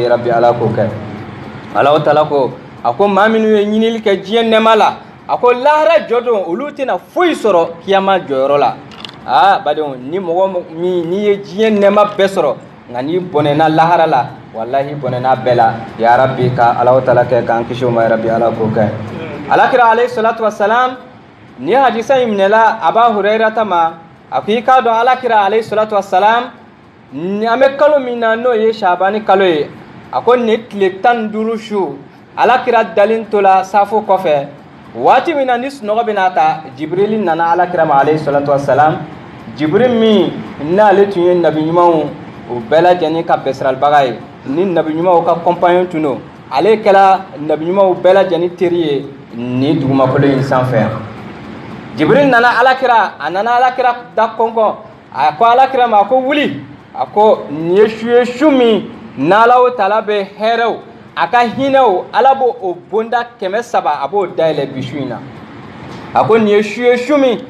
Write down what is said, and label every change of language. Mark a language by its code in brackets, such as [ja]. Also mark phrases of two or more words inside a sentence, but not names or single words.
[bm] rabbi ala k'o kɛ Alahu taala ko a ko maa minnu ye ɲinili kɛ diɲɛ nɛɛma la a ko lahara jɔ don olu tɛna foyi sɔrɔ kiyama jɔyɔrɔ la badenw ni mɔgɔ min n'i ye diɲɛ nɛɛma bɛɛ sɔrɔ nka n'i bɔnɛna lahara la wallahi bɔnɛna bɛɛ la ya rabbi ka Alahu taala kɛ k'an kisi o ma ya rabbi ala k'o kɛ alakira [ar] عليه الصلاة والسلام [bm] ni hadisa in minɛla Aba Hurairata ma a ko i k'a dɔn alakira alayhi salatu wassalam an bɛ kalo min na n'o ye Shabani kalo ye a ko nin tile 15 su alakira dalen tola safo kɔfɛ waati min na ni sunɔgɔ bɛna ta Jibril nana alakira ma [ar] عليه الصلاة والسلام [bm] Jibril min n'ale tun ye nabi ɲumanw o bɛɛ lajɛlen ka bɛsiralibaga ye ni nabi ɲumanw ka compagnon tun don ale kɛla nabi ɲumanw bɛɛ lajɛlen teri ye ni dugumakolo in sanfɛ Jibril nana alakira a nana alakira da kɔnkɔn a ko alakira ma a ko wuli a ko nin ye su min n'Alahu taala bɛ hɛrɛw a ka hinɛw ala b'o o bonda 300 a b'o dayɛlɛ bi su in na a ko nin ye su min